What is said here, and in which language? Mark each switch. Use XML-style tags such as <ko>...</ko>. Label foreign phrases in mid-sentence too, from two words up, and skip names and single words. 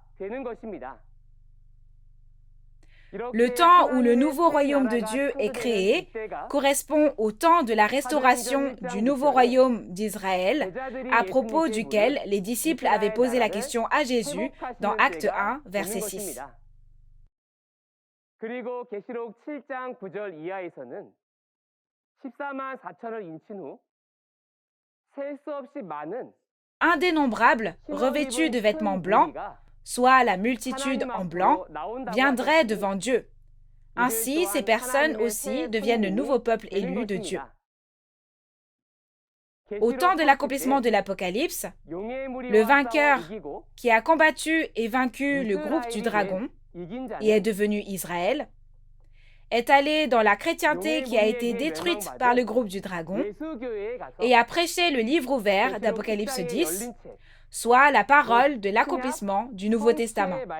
<fr>Le temps où le nouveau royaume de Dieu est créé correspond au temps de la restauration du nouveau royaume d'Israël, à propos duquel les disciples avaient posé la question à Jésus dans Acte 1, verset 6.</fr> <ko>그리고 계시록 7장 9절 이하에서는 14만 4천을 인친 후 셀 수 없이 많은</ko> <fr>Indénombrables, revêtus de vêtements blancs, soit la multitude en blanc, viendrait devant Dieu. Ainsi, ces personnes aussi deviennent le nouveau peuple élu de Dieu. Au temps de l'accomplissement de l'Apocalypse, le vainqueur qui a combattu et vaincu le groupe du dragon et est devenu Israël, est allé dans la chrétienté qui a été détruite par le groupe du dragon et a prêché le livre ouvert d'Apocalypse 10, soit la parole de l'accomplissement du Nouveau Testament.</fr>